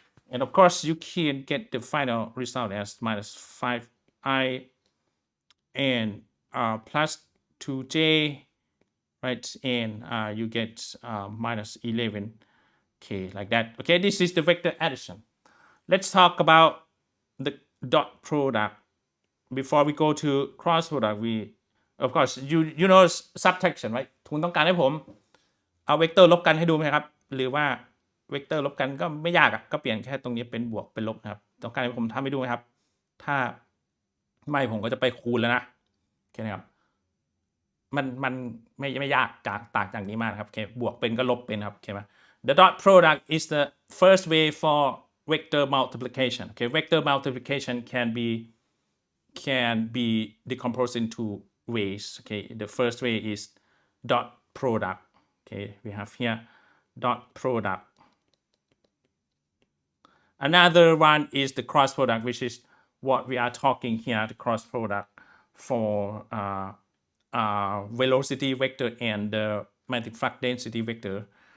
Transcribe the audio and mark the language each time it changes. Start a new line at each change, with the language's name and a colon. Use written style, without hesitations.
English: And of course, you can get the final result as minus 5i and plus 2j, right? And you get minus 11k, like that. Okay, this is the vector addition. Let's talk about the dot product. Before we go to cross product, we, of course, you know subtraction, right?
Thai: คุณต้องการให้ผมเอาเวกเตอร์ลบกันให้ดูไหมครับหรือว่าเวกเตอร์ลบกันก็ไม่ยากก็เปลี่ยนแค่ตรงนี้เป็นบวกเป็นลบนะครับต้องการให้ผมทำให้ดูไหมครับถ้าไม่ผมก็จะไปคูณแล้วนะโอเคนะครับมันไม่ยากต่างจากนี้มากครับโอเคบวกเป็นก็ลบเป็นครับโอเคไหม
English: The dot product is the first way for vector multiplication. Okay, vector multiplication can be decomposed into ways. Okay, the first way is dot product. Okay, we have here dot product. Another one is the cross product, which is what we are talking here, the cross product for velocity vector and the magnetic flux density vector.